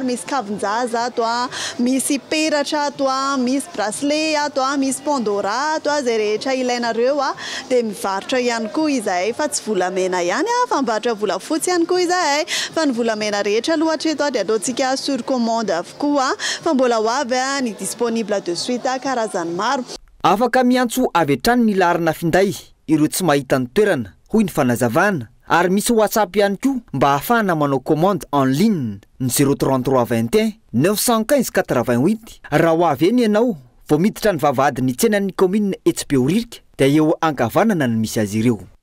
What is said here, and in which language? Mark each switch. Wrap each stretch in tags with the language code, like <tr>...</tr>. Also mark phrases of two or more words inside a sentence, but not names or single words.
<mg>Misy kavin-jaza ato misy peratra ato misy bracelet ato misy pandora ato izay rehetra ilainareo dia mivarotra ihany koa izahay fa tsy volamena ihany fa mivarotra volafotsy ihany koa izahay fa ny volamena rehetra aloha hatreto dia ataontsika</mg> <fr>sur commande</fr> <mg>avokoa fa mbola ny</mg> <fr>disponible de suite</fr> <mg>karazany maro. Afaka miantso avy hatrany ny larina finday ireo tsy mahita ny toerana hoy ny fanazavana. Ary misy WhatsApp ihany koa mba ahafahana manao</mg> <fr>commande en ligne</fr> <mg>ny 033 21 915 88. Raha ho avy eny ianao vao miditra ny vavahady ny tsenan'ny commune etsy Behoririka dia eo ankavanana ny misy azy ireo.</mg>